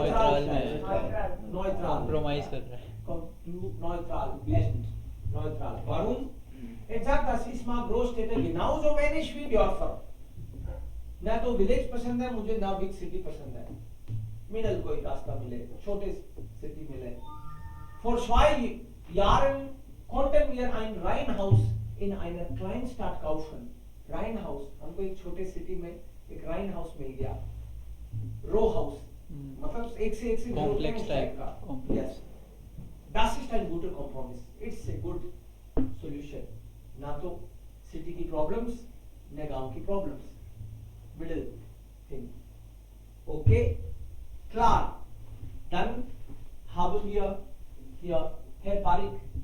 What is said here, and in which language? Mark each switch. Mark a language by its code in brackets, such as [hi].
[hi] Neutral में है. [en] Neutral. Neutral. [hi] Compromise कर रहा है. [de] Neutral. End. Neutral. Warum? Er sagt, das ist mal Großstädte genauso wenig wie Dörfer. [hi] ना तो विलेज पसंद है मुझे ना बिग सिटी पसंद है. मिडल कोई रास्ता मिले, छोटे सिटी मिले. [de] Vor 2 Jahren konnten wir ein Reihenhaus in einer Kleinstadt kaufen. [hi] Reihenhaus, हमको एक छोटे सिटी में एक Reihenhaus मिल गया. [en] Row House, मतलब एक से Complex [hi] उस [en] type. [hi] का. [en] Complex. Yes. [de] Das ist ein guter Kompromiss. [en] It's a good solution. [hi] ना तो सिटी की प्रॉब्लम्स, न गांव की problems. [en] Middle thing. Okay? Klar. [de] Dann haben wir hier Herr Barik.